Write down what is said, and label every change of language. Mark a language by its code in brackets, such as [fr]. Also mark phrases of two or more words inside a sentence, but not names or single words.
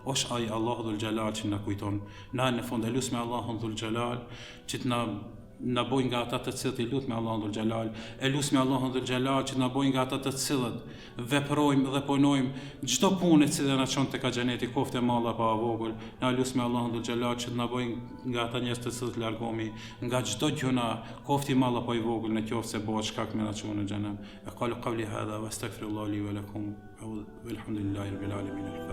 [sq] Është ai Allahu [ar] ذو الجلال [sq] që na kujton. Na në fund e lutemi Allahun [ar] ذو الجلال [sq] që të na bojë nga ata të cilët i lutemi Allahun [ar] ذو الجلال, [sq] e lutemi Allahun [ar] ذو الجلال [sq] që na bojë nga ata të cilët veprojmë dhe punojmë çdo punë që na çon tek xheneti, qoftë mall apo vogël. Na lutemi Allahun [ar] ذو الجلال [sq] që na bojë nga ata njerëz të cilët largohemi nga çdo gjuna, qoftë mall apo i vogël, në qoftë se bëhet shkak me na çon në xhenem. [ar] أقول قولي هذا وأستغفر الله لي ولكم. والحمد لله رب العالمين.